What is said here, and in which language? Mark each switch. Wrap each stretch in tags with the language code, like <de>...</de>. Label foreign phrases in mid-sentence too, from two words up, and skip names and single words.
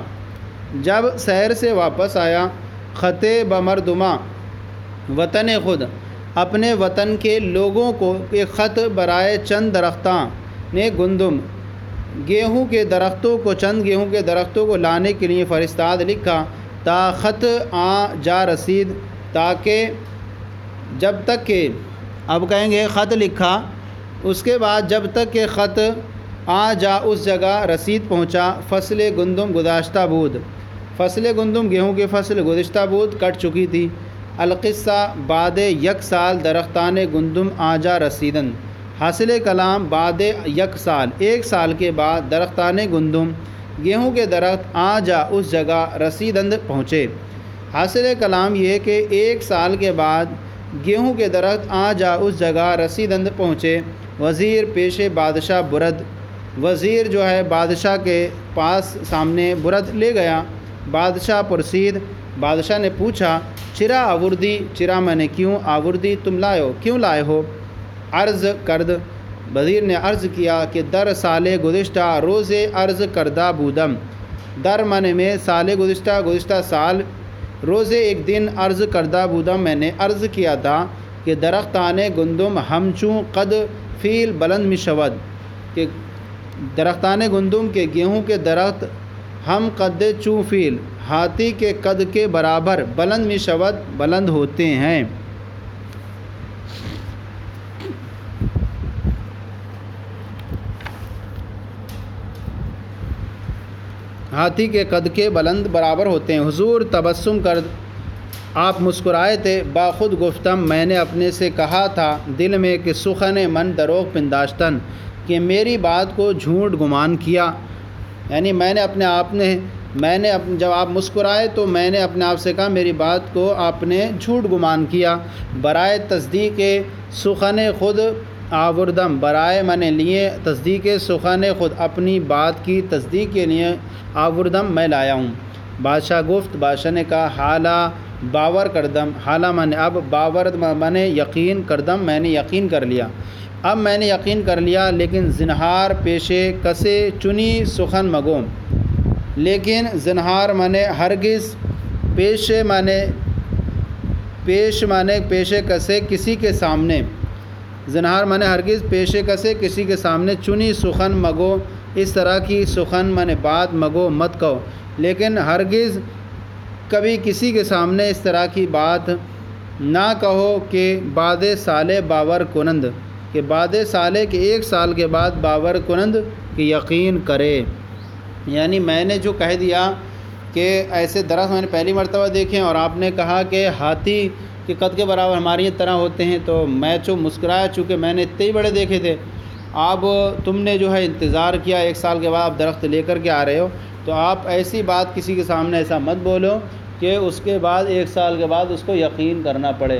<ur>جب سیر سے واپس آیا،</ur> <fa>خط بمردمہ وطن خود،</fa> <ur>اپنے وطن کے لوگوں کو، ایک خط</ur> <fa>برائے چند درختان گندم</fa> <ur>گیہوں کے درختوں کو، چند گیہوں کے درختوں کو لانے کے لیے فرستاد، لکھا،</ur> <fa>تا خط آ جا رسید،</fa> <ur>تاکہ جب تک کہ، اب کہیں گے خط لکھا، اس کے بعد جب تک کہ خط</ur> <fa>آ جا</fa> <ur>اس جگہ رسید پہنچا،</ur> <fa>فصل گندم گزشتہ بود، فصل گندم</fa> <ur>گیہوں کی فصل</ur> <fa>گزشتہ بود</fa> <ur>کٹ چکی تھی۔</ur> <fa>القصہ بعد یک سال درختان گندم آ جا رسیدن، حاصل کلام بعد یک سال،</fa> <ur>ایک سال کے بعد</ur> <fa>درختان گندم</fa> <ur>گیہوں کے درخت</ur> <fa>آ جا</fa> <ur>اس جگہ رسیدند پہنچے۔ حاصل کلام یہ کہ ایک سال کے بعد گیہوں کے درخت</ur> <fa>آ جا</fa> <ur>اس جگہ رسیدند پہنچے۔</ur> <fa>وزیر پیش بادشاہ برد،</fa> <ur>وزیر جو ہے بادشاہ کے پاس سامنے برد لے گیا۔</ur> <fa>بادشاہ پرسید،</fa> <ur>بادشاہ نے پوچھا،</ur> <fa>چرا آوردی،</fa> <ur>چرا میں نے کیوں، آوردی تم لائے ہو، کیوں لائے ہو؟</ur> <fa>عرض کرد،</fa> <ur>وزیر نے عرض کیا کہ</ur> <fa>در سال گزشتہ روز عرض کردہ بودم،</fa> <ur>در من میں</ur> <fa>سال گزشتہ</fa> <ur>سال، روز ایک دن</ur> <fa>عرض کردہ بودم،</fa> <ur>میں نے عرض کیا تھا کہ</ur> <fa>درختان گندم ہمچوں قد فیل بلند می شود،</fa> <ur>کہ</ur> <fa>درختان گندم</fa> <ur>کے گیہوں کے درخت</ur> <fa>ہم قد چوں فیل،</fa> <ur>ہاتھی کے قد کے برابر،</ur> <fa>بلند می شود</fa> <ur>بلند ہوتے ہیں۔ ہاتھی کے قد کے بلند برابر ہوتے ہیں۔ حضور تبسم کر، آپ مسکرائے تھے۔</ur> <fa>باخود گفتم،</fa> <ur>میں نے اپنے سے کہا تھا دل میں کہ</ur> <fa>سخن من دروغ پنداشتن،</fa> <ur>کہ میری بات کو جھوٹ گمان کیا، یعنی میں نے اپنے آپ نے، جب آپ مسکرائے تو میں نے اپنے آپ سے کہا میری بات کو آپ نے جھوٹ گمان کیا۔</ur> <fa>برائے تصدیق سخن خود آوردم،</fa> <ur>برائے میں نے لیے</ur> <fa>تصدیق سخن خود،</fa> <ur>اپنی بات کی تصدیق کے لیے آوردم میں لایا ہوں۔</ur> <fa>بادشاہ گفت،</fa> <ur>بادشاہ نے کہا،</ur> <fa>حالا باور کردم،</fa> <ur>حالہ مانے اب، باور مانے یقین کردم میں نے یقین کر لیا، اب میں نے یقین کر لیا، لیکن</ur> <fa>زنہار پیشے کسے چنی سخن مگوم،</fa> <ur>لیکن زنہار مانے ہرگز، پیشے مانے</ur> <fa>پیشے کسے</fa> <ur>کسی کے سامنے، زنہار مانے ہرگز</ur> <fa>پیشے کسے</fa> <ur>کسی کے سامنے،</ur> <fa>چنی سخن مگو</fa> <ur>اس طرح کی سخن مانے بات مگو مت کہو، لیکن ہرگز کبھی کسی کے سامنے اس طرح کی بات نہ کہو کہ</ur> <fa>بعد سال باور کنند،</fa> <ur>کہ بعد سال کے 1 سال کے بعد</ur> <fa>باور کنند</fa> <ur>کہ یقین کرے۔ یعنی میں نے جو کہہ دیا کہ ایسے درخت میں نے پہلی مرتبہ دیکھے اور آپ نے کہا کہ ہاتھی کے قد کے برابر ہماری طرح ہوتے ہیں، تو میں مسکرایا، چونکہ میں نے اتنے ہی بڑے دیکھے تھے۔ اب تم نے جو ہے انتظار کیا، 1 سال کے بعد آپ درخت لے کر کے آ رہے ہو، تو آپ ایسی بات کسی کے سامنے ایسا مت بولو کہ اس کے بعد 1 سال کے بعد اس کو یقین کرنا پڑے۔</ur>